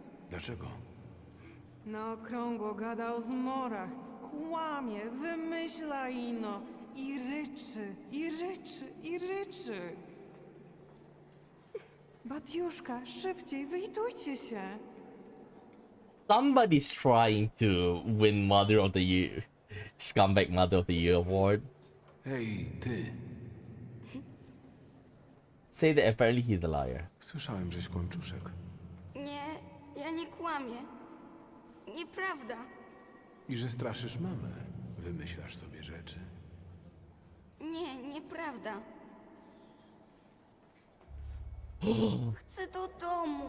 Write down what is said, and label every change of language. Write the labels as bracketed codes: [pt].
[pl] Dlaczego? Na okrągło gada o zmorach. Kłamie, wymyśla ino. I ryczy, i ryczy, i ryczy. Batiuszka, szybciej, zlitujcie się. [en] Somebody's trying to win Mother of the Year, Scumbag Mother of the Year award. [pl] Hej, ty! [en] Say that apparently he's a liar. [pl] Słyszałem, żeś kłamczuszek. Nie, ja nie kłamię. Nieprawda. I że straszysz mamę. Wymyślasz sobie rzeczy. Nie, nieprawda. Chcę do domu.